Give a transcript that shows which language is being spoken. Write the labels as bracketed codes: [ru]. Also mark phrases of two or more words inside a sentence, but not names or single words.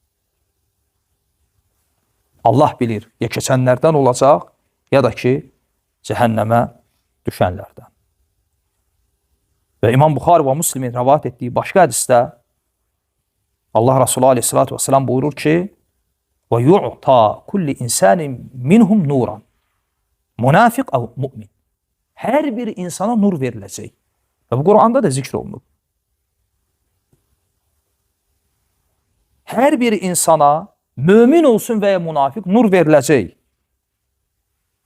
[az] Allah bilir, ya keçənlərdən olacaq, ya da ki, cəhənnəmə düşənlərdən. Və İmam Buxari və Müslimin rəvat etdiyi başqa hədisdə Allah Resulü [ar] عليه الصلاة والسلام [az] buyurur ki, [ar] ويعطى كل إنسان منهم نورا. منافق أو مؤمن. [az] Hər bir insana nur veriləcək. Və bu Quranda da zikr olunur. Hər bir insana, mömin olsun və ya münafiq, nur veriləcək.